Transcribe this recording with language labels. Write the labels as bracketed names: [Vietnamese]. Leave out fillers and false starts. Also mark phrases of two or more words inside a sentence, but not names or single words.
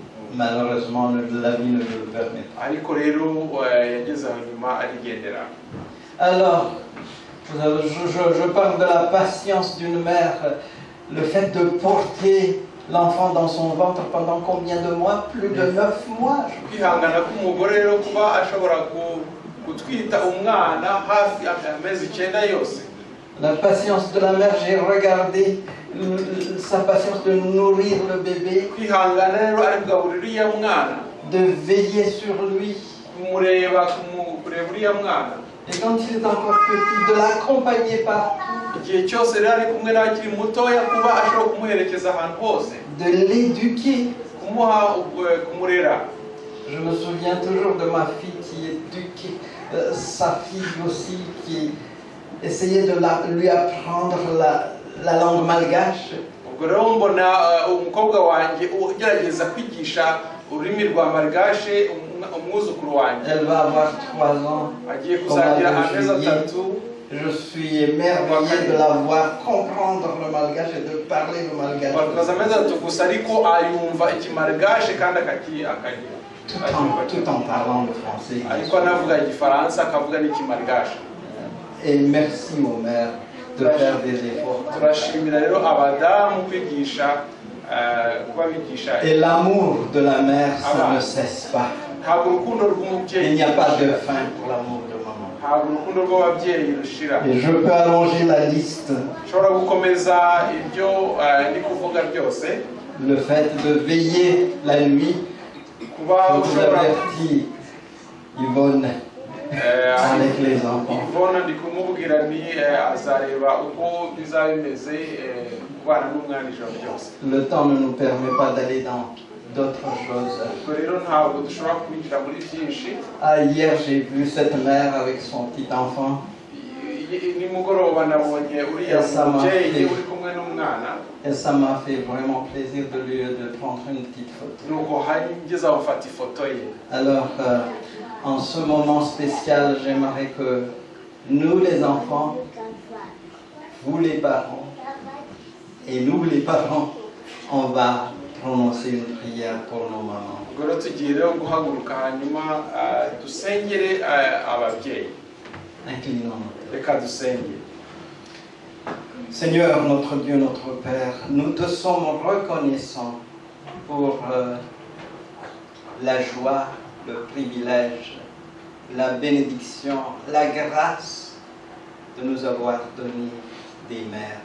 [French] malheureusement, la vie ne nous le permet pas. [Kinyarwanda] ariko rero yageze hanyuma arigendera. [French] Alors, je parle de la patience d'une mère, le fait de porter l'enfant dans son ventre pendant combien de mois? Plus de 9 mois. [Kinyarwanda] Kwihangana k'umugore rero kuba ashobora gutwita umwana hafi amezi 9 yose. [French] La patience de la mère, j'ai regardé sa patience de nourrir le bébé, [Kinyarwanda] Kwihangana rero ari kugaburira uriya mwana, [French] de veiller sur lui. [Kinyarwanda] kumureba uriya mwana. [French] Et quand il est encore petit, de l'accompagner partout, [Kinyarwanda] Igihe cyose rero ari kumwe n'akiri mutoya kuba ashobora kumuherekeza ahantu hose, [French] de l'éduquer. [Kinyarwanda] kumurera. [French] Je me souviens toujours de ma fille qui éduquait sa fille aussi, qui essayait de lui apprendre la langue malgache. [Kinyarwanda] Ubwo rero mbona umukobwa wanjye ugerageza kwigisha ururimi rwa malgache umwuzukuru wanjye. [French] Elle va avoir 3 ans. [Kinyarwanda] Agiye kuzagira amezi 3. [French] Je suis émerveillé de la voir comprendre le malgache et de parler le malgache. [Kinyarwanda] Bakaza amezi 3 gusa ariko ayumva ikimalgache kandi akagira. [French] Tout en parlant le français. [Kinyarwanda] Ariko anavuga igifaransa akavuga n'ikimalgache. [French] Et merci aux mères de faire des efforts. [Kinyarwanda] Turashimira rero abadamu kwigisha kuba bigisha. [French] Et l'amour de la mère, ça ne cesse pas. [Kinyarwanda] Ntabwo urukundo rw'umubyeyi, [French] Il n'y a pas de fin pour l'amour de maman. [Kinyarwanda] ntabwo urukundo rw'ababyeyi rushira. [French] Et je peux allonger la liste. [Kinyarwanda] Nshobora gukomeza ibyo ndi kuvuga byose. [French] Le fait de veiller la nuit. [Kinyarwanda] Kuba [French] Je vous [Kinyarwanda] ushobora [French] avertis, Yvonne, avec les enfants. [Kinyarwanda] Yvonne ndi kumubwira ni azareba uko bizaba bimeze kubana n'umwana ijoro ryose. [French] Le temps ne nous permet pas d'aller dans d'autres choses. [Kinyarwanda] Ubwo rero ntabwo dushobora kwinjira muri byinshi. [French] Hier, j'ai vu cette mère avec son petit enfant. [Kinyarwanda] Nimugoroba nabonye uriya mubyeyi uri kumwe n'umwana. [French] Et ça m'a fait vraiment plaisir de prendre une petite photo. [Kinyarwanda] Nuko ngeze aho mfata ifoto ye. [French] Alors, en ce moment spécial, j'aimerais que nous les enfants, vous les parents, et nous les parents, on va prononcer une prière pour nos mamans. [Kinyarwanda] Ubwo rero tugiye rero guhaguruka hanyuma dusengere ababyeyi. [French] Inclinons-nous. [Kinyarwanda] Reka dusenge. [French] Seigneur, notre Dieu, notre Père, nous te sommes reconnaissants pour la joie, le privilège, la bénédiction, la grâce de nous avoir donné des mères.